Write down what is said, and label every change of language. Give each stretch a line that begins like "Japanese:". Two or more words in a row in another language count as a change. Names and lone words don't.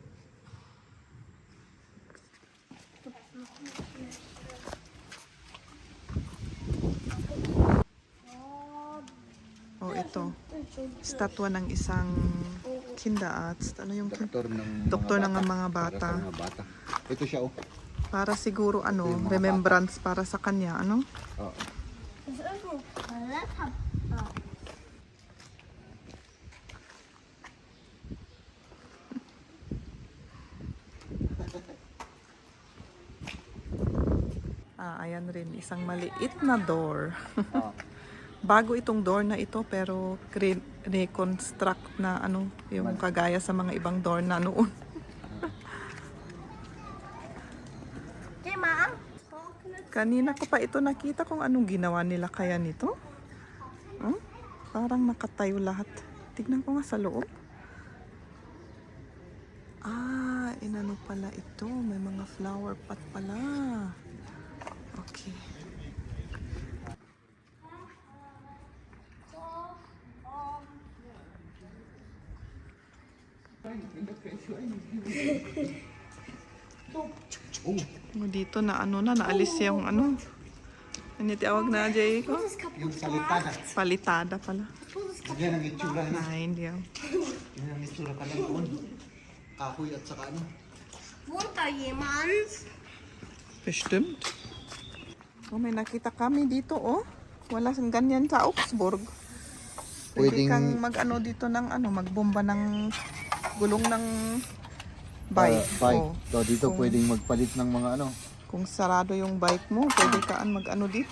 Filipino: O ito, statwa ng isang kindaats. Ano yung doktor ng mga bata. Ito siya, oh. Para siguro ano, remembrance para sa kanya, ano? Oo.
German: Das ist ein Toilettenpapier.
Filipino: Ayan rin, isang maliit na door. Ah. Bago itong door na ito pero reconstruct na ano, yung kagaya sa mga ibang door na noon.
German: Geh mal.
Filipino: Kanina ko pa ito nakita kung anong ginawa nila kaya nito. Hmm? Parang nakatayo lahat. Tignan ko nga sa loob. Inano pala ito. May mga
English: flower pot
Filipino: pala. Okay. Oh, dito na ano na, naalis yung ano. Ano tawag na, Jay ko?
German: Das ist kaputt
Filipino: Yung
German: gemacht.
Filipino: salitada. Palitada pala.
German: Das ist kaputt.
Filipino: Yan ang itsura na. Ay, hindi yan. Yan ang itsura ka lang doon. Kahoy at saka ano.
German: Wohnt da jemand? Bestimmt.
Filipino: Oh, may nakita kami dito, oh. Wala siyang ganyan sa Augsburg. Pwede Pwedeng- kang mag-ano dito ng ano, magbomba ng gulong ng bike. Bike. Oh. So, dito Kung- pwedeng magpalit ng mga ano. Kung sarado yung bike mo, pwede kaan mag-ano dito.